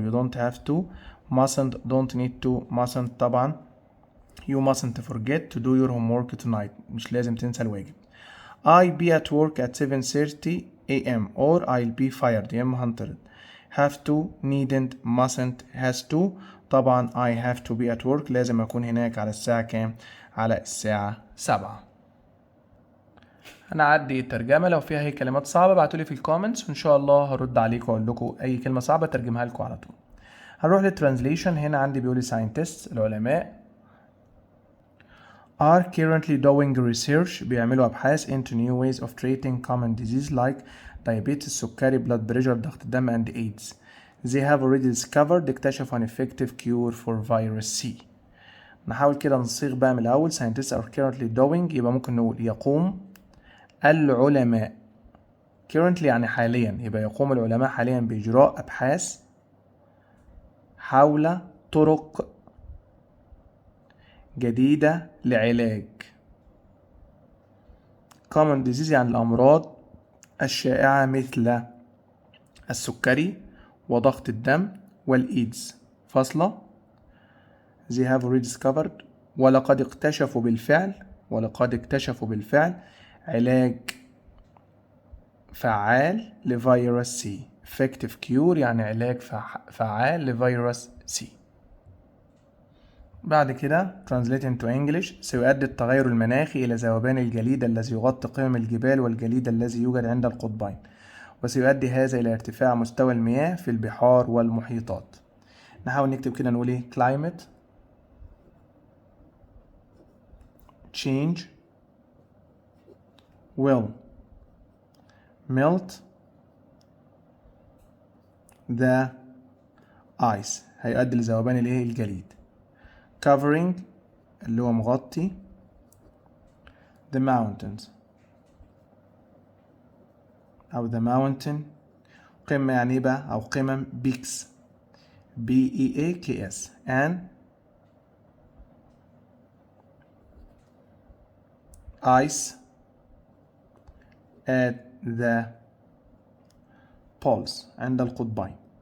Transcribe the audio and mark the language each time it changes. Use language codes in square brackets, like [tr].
[en] You don't have to, mustn't, don't need to, mustn't طبعا you mustn't forget to do your homework tonight [ar] مش لازم تنسى الواجب. [en] I'll be at work at 7:30 a.m. or I'll be fired [ar] يا إما هنطرد. [en] have to, needn't, mustn't, has to طبعا I have to be at work [ar] لازم أكون هناك على الساعة كام؟ على الساعة 7. هنعدي الترجمة لو فيها أي كلمات صعبة ابعتولي في الكومنتس وإن شاء الله هرد عليكم وأقول لكم أي كلمة صعبة ترجمها لكم على طول. هنروح للترانزليشن. [en] هنا عندي بيقولي scientists العلماء are currently doing research [ar] بيعملوا أبحاث [en] into new ways of treating common disease like diabetes السكري blood pressure ضغط الدم and AIDS. They have already discovered [ar] اكتشفوا [en] an effective cure for virus C. [ar] نحاول كده نصيغ بقى من الأول. scientists are currently doing يبقى ممكن نقول يقوم العلماء currently يعني حاليا يبقى يقوم العلماء حاليا بإجراء أبحاث حول طرق جديدة لعلاج common disease يعني الأمراض الشائعة مثل السكري وضغط الدم والإيدز. فاصلة. [en] They have already discovered [ar] ولقد اكتشفوا بالفعل علاج فعال لفيروس سي. effective cure يعني علاج فعال لفيروس سي. بعد كده [en] translate into English. [ar] سيؤدي التغير المناخي إلى ذوبان الجليد الذي يغطي قمم الجبال والجليد الذي يوجد عند القطبين، وسيؤدي هذا إلى ارتفاع مستوى المياه في البحار والمحيطات. نحاول نكتب كده، نقول ايه؟ [en] climate change will melt the ice. [ar] هيؤدي لذوبان الايه؟ الجليد. [en] covering [ar] اللي هو مغطي [en] the mountains أو the mountain. [ar] قمة يعني ايه بقى؟ أو قمم [en] peaks beaks and ice at the poles [ar] عند القطبين.